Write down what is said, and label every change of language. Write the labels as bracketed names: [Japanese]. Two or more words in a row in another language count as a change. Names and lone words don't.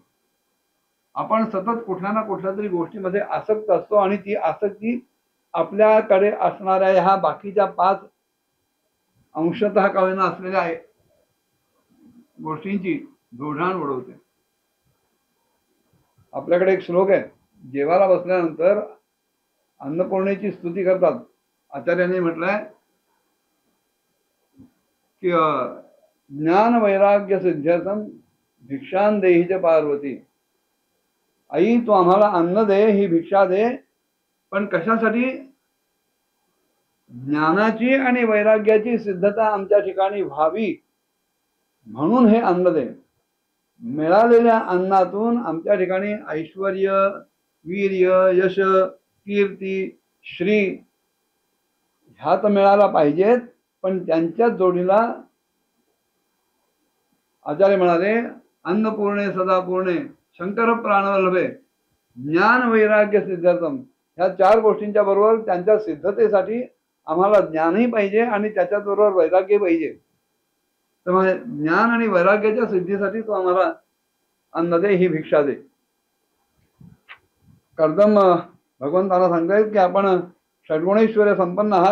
[Marathi] आपण सतत कुठल्या ना कुठल्या तरी गोष्टीमध्ये आसक्त असतो आणि ती आसक्ती आपल्याकडे असणाऱ्या ह्या बाकीच्या 5 अंशतः का होईना असलेल्या गोष्टींची धुळधाण उडवते. आपल्याकडे एक श्लोक आहे, जेवायला बसल्यानंतर अन्नपूर्णेची स्तुती करतात. आचार्यांनी म्हटलंय की [Sanskrit] ज्ञान वैराग्य सिद्ध्यर्थम भिक्षां देहि च पार्वती. [Marathi] आई तू आम्हाला अन्न दे, ही भिक्षा दे, पण कशासाठी? ज्ञानाची आणि वैराग्याची सिद्धता आमच्या ठिकाणी व्हावी म्हणून हे अन्न दे. मिळालेल्या अन्नातून आमच्या ठिकाणी ऐश्वर्य, वीर्य, यश, कीर्ती, श्री ह्या तर मिळाला पाहिजेत, पण त्यांच्या जोडीला आचार्य म्हणाले [Sanskrit] अन्नपूर्णे सदापूर्णे शंकर प्राणवल्लभे ज्ञान वैराग्य सिद्धार्थम. [Marathi] ह्या 4 गोष्टींच्या बरोबर त्यांच्या सिद्धतेसाठी आम्हाला ज्ञानही पाहिजे आणि त्याच्याबरोबर वैराग्य पाहिजे. तर ज्ञान आणि वैराग्याच्या सिद्धीसाठी तो आम्हाला अन्न दे, ही भिक्षा दे. कर्दम भगवंताला सांगतायत की आपण षड्गुणैश्वर्य संपन्न आहात.